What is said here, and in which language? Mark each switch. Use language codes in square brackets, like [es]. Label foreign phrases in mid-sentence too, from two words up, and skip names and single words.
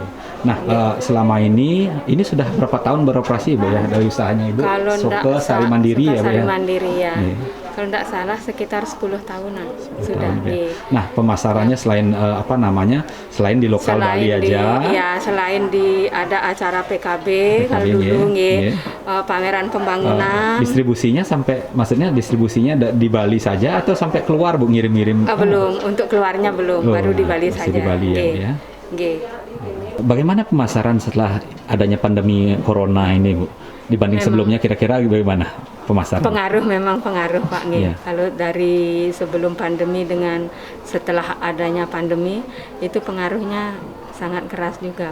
[id] Nah selama ini sudah berapa tahun beroperasi Bu ya dari usahanya Ibu? Kalau Soke Sari Mandiri ya Bu ya? Sari Mandiri ya. kalau tidak salah sekitar 10 tahunan sudah. Tahun, ya. Nggih. Nah, pemasarannya selain selain di lokal Bali aja. Ya, selain di ada acara PKB, kalau PKB, dulu nggih, nggih. pameran pembangunan. Distribusinya maksudnya distribusinya di Bali saja atau sampai keluar Bu ngirim-ngirim? Belum, untuk keluarnya belum, Oh, baru di Bali masih saja. di Bali ya, Nggih. Bu, ya. Nggih. Bagaimana pemasaran setelah adanya pandemi corona ini Bu? Dibanding sebelumnya kira-kira bagaimana pemasaran? Memang pengaruh Pak nggih. Iya. Kalau dari sebelum pandemi dengan setelah adanya pandemi itu pengaruhnya sangat keras juga.